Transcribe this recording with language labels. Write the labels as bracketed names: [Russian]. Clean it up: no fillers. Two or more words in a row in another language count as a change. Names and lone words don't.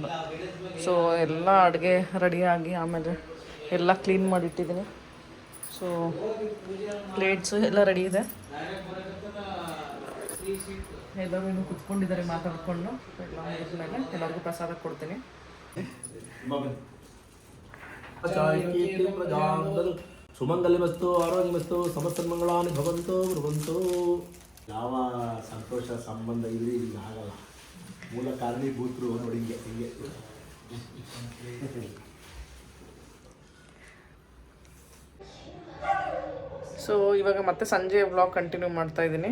[Kannada] ಸೊ ಎಲ್ಲ ಅಡುಗೆ ರೆಡಿಯಾಗಿ ಆಮೇಲೆ ಎಲ್ಲ ಕ್ಲೀನ್ ಮಾಡಿಟ್ಟಿದ್ದೀನಿ. ಸೊ ಪ್ಲೇಟ್ಸು ಎಲ್ಲ ರೆಡಿ ಇದೆ. ಎಲ್ಲರೂ ಇನ್ನೂ ಕುತ್ಕೊಂಡಿದ್ದಾರೆ ಮಾತಾಡ್ಕೊಂಡು. ಎಲ್ಲ ಮುಗಿದ್ಮೇಲೆ ಎಲ್ಲರಿಗೂ ಪ್ರಸಾದ ಕೊಡ್ತೀನಿ. [Sanskrit] कीर्तिं प्रजां ददतु सुमंगलिमस्तु आरोग्यमस्तु समस्तन्मंगलानि भवन्तु भ्रुवन्तु. [Kannada] ಯಾವ ಸಂತೋಷ ಸಂಬಂಧ ಇಲ್ಲಿ ಆಗಲ್ಲ. ಮೂಲ ಕಾರಣೀಭೂತರು ನೋಡಿ ಹಿಂಗೆ. ಸೊ ಇವಾಗ ಮತ್ತೆ ಸಂಜೆ [English] vlog continue [Kannada] ಮಾಡ್ತಾ ಇದ್ದೀನಿ.